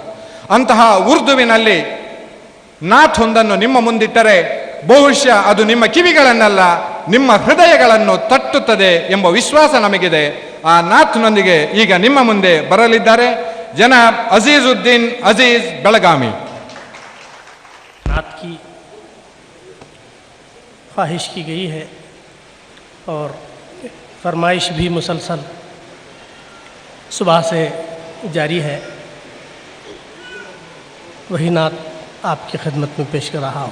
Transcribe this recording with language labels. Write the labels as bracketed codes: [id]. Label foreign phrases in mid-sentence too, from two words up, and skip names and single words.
[kn] ಅಂತಹ ಉರ್ದುವಿನಲ್ಲಿ ನಾಥ್ ಒಂದನ್ನು ನಿಮ್ಮ ಮುಂದಿಟ್ಟರೆ ಬಹುಶಃ ಅದು ನಿಮ್ಮ ಕಿವಿಗಳನ್ನಲ್ಲ, ನಿಮ್ಮ ಹೃದಯಗಳನ್ನು ತಟ್ಟುತ್ತದೆ ಎಂಬ ವಿಶ್ವಾಸ ನಮಗಿದೆ. ಆ ನಾಥ್ನೊಂದಿಗೆ ಈಗ ನಿಮ್ಮ ಮುಂದೆ ಬರಲಿದ್ದಾರೆ ಜನಾಬ್ ಅಜೀಜುದ್ದೀನ್ ಅಜೀಜ್ ಬೆಳಗಾವಿ. [ur] نعت کی خواہش کی گئی ہے اور فرمائش بھی مسلسل صبح سے جاری ہے. وہی نعت آپ کی خدمت میں پیش کر رہا ہوں.